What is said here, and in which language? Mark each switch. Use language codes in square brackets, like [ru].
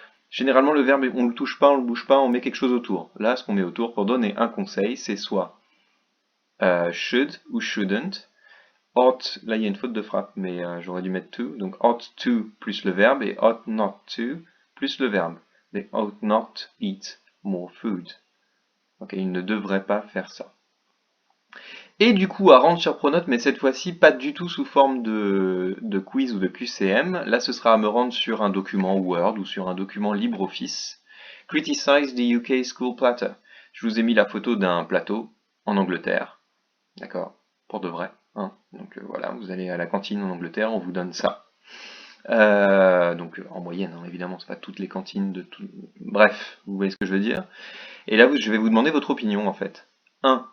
[fr] Généralement, le verbe, on ne le touche pas, on ne le bouge pas, on met quelque chose autour. Là, ce qu'on met autour pour donner un conseil, c'est soit should ou shouldn't. Ought, là il y a une faute de frappe, mais j'aurais dû mettre to, donc ought to plus le verbe, et ought not to plus le verbe. [en] They ought not eat more food. [fr] Ok, ils ne devraient pas faire ça. Et du coup, à rendre sur Pronote, mais cette fois-ci pas du tout sous forme de quiz ou de QCM. Là, ce sera à me rendre sur un document Word ou sur un document LibreOffice. [en] Criticize the UK school platter. [fr] Je vous ai mis la photo d'un plateau en Angleterre. D'accord, pour de vrai. Hein. Donc voilà, vous allez à la cantine en Angleterre, on vous donne ça. Donc en moyenne, hein, évidemment, c'est pas toutes les cantines de tout. Bref, vous voyez ce que je veux dire. Et là, je vais vous demander votre opinion en fait. 1.